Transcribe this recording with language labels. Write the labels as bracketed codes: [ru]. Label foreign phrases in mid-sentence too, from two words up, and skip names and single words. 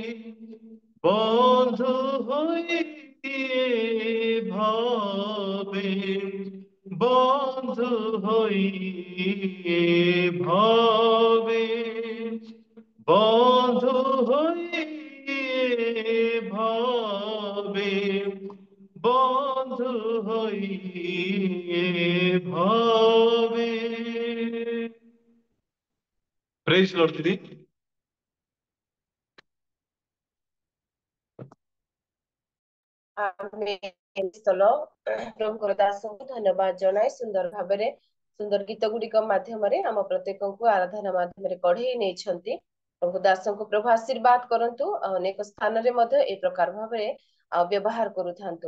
[bn] বন্ধু হয়ে ভবে, বন্ধু হয়ে ভবে, বন্ধু হয়ে ভবে, বন্ধু হয়ে ভবে। [en] Praise Lord দিদি। [or] ପ୍ରଭୁଙ୍କର ଦାସଙ୍କୁ ଧନ୍ୟବାଦ ଜଣାଇ ସୁନ୍ଦର ଭାବରେ ସୁନ୍ଦର ଗୀତ ଗୁଡିକ ମାଧ୍ୟମରେ ଆମ ପ୍ରତ୍ୟେକଙ୍କୁ ଆରାଧନା ମାଧ୍ୟମରେ କଢେଇ ନେଇଛନ୍ତି। ପ୍ରଭୁ ଦାସଙ୍କୁ ପ୍ରଭୁ ଆଶୀର୍ବାଦ କରନ୍ତୁ, ଅନେକ ସ୍ଥାନରେ ମଧ୍ୟ ଏ ପ୍ରକାର ଭାବରେ ବ୍ୟବହାର କରୁଥାନ୍ତୁ।